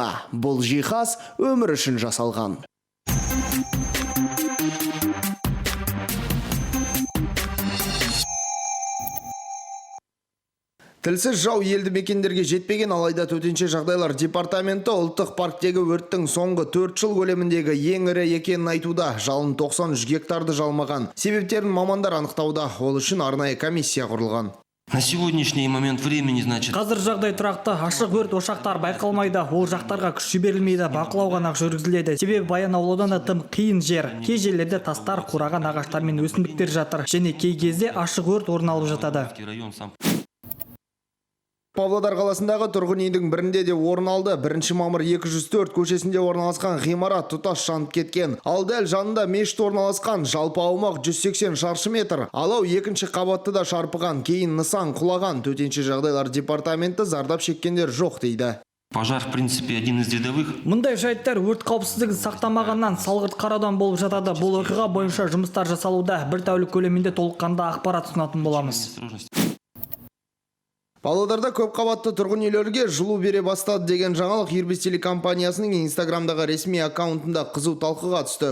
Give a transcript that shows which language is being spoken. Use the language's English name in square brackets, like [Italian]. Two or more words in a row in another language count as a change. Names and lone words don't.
[Kazakh] Бұл жиһаз өмір үшін жасалған. Тілсіз жау елді мекендерге жетпеген, алайда төтенше жағдайлар департаменті ұлттық парктегі өрттің соңғы 4 жыл көлеміндегі ең ірі екенін айтуда. Жалын 93 гектарды жалмаған. Себептерін мамандар анықтауда. Ол үшін арнайы комиссия құрылған. [Russian] На сегодняшний момент времени, значит... [Kazakh] Қазір жағдай тұрақты, ашық өрт ошақтар байқалмайды, ол жақтарға күш жіберілмейді, бақылау ғана жүргізіледі. Себебі Баянауылдан тым қиын жер. Кей жерлерде тастар, қураған ағаштар мен өсімдіктер жатыр, және кей кезде ашық өрт орын алып жатады. Павлодар қаласындағы тұрғын үйдің бірінде де орын алды. 1 мамыр 204 көшесінде орналасқан ғимарат тұтас жанып кеткен. Ал дәл жанында мешіт орналасқан, жалпы аумақ 180 шаршы метр. Алау 2-ші қабатты да шарпыған, кейін нысан құлаған. Төтенше жағдайлар департаменті зардап шеккендер жоқ дейді. [Russian] Пожар, в принципе, один из рядовых. [Kazakh] Мұндай жайттар өрт қауіпсіздігін сақтамағаннан салғырт қараудан болып жатады. Бұл оқиға бойынша жұмыстар жасалуда. Бір тәулік көлемінде толыққанды ақпарат ұсынатын боламыз. Павлодарда көп қабатты тұрғын үйлерге жылу бере бастады деген жаңалық Ирбис телекомпаниясының инстаграмдағы ресми аккаунтында қызу талқыға түсті.